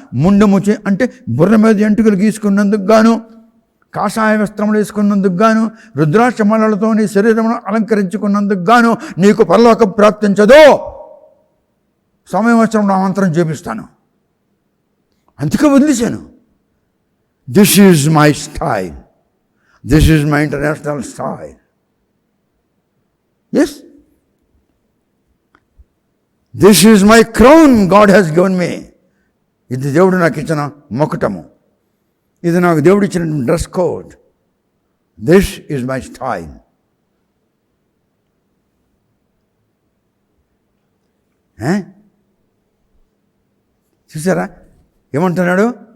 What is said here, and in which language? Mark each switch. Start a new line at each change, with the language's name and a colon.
Telugu: ముండముచి అంటే బుర్ర మీద ఎంటుకలు గీసుకున్నందుకు గాను, కాషాయ వస్త్రములు వేసుకున్నందుకు గాను, రుద్రాక్షమాలతో నీ శరీరమును అలంకరించుకున్నందుకు గాను నీకు పరలోకం ప్రాప్తించదో. సమయవస్త్రం నా మంత్రం చేపిస్తాను, అందుకే వదిలేశాను.
English: This is my style. This is my international style. Yes. This is my crown God has given me.
Telugu: ఇది దేవుడు నాకు ఇచ్చిన మొకటము, ఇది నాకు దేవుడు ఇచ్చిన dress code.
English: This is my style.
Telugu: చూసారా ఏమంటున్నాడు?